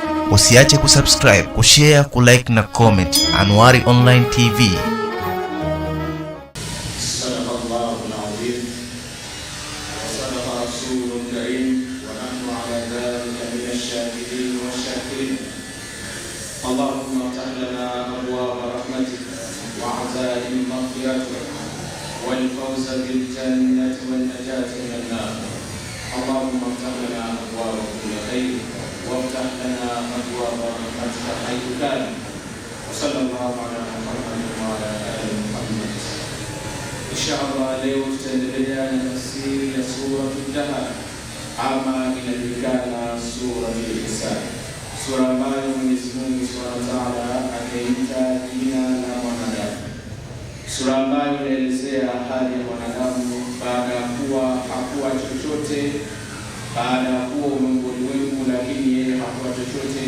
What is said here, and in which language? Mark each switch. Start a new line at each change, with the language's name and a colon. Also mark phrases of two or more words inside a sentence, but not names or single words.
Swahili: Usiache kusubscribe, kushare, kulike na comment. Anwari Online TV.
Arabic: اللهم افتح لنا أبواب رحمتك وعزائم مغفرتك والفوز بالجنة والنجاة من النار. اللهم افتح لنا أبواب كل خير وافتح لنا أبواب رحمتك حيث كان. وصلى الله على محمد وعلى آل محمد. إن شاء الله
Swahili: leo tutaendelea na tafsiri ya sura Al-Dahar ama inajulikana sura Al-Insan, sura ambayo Mwenyezi Mungu
Arabic: سبحانه وتعالى
Swahili: ameita jina la mwanadamu, sura ambayo inaelezea hali ya mwanadamu baada ya kuwa hakuwa chochote, baada ya kuwa ulimwengu lakini yeye hakuwa chochote.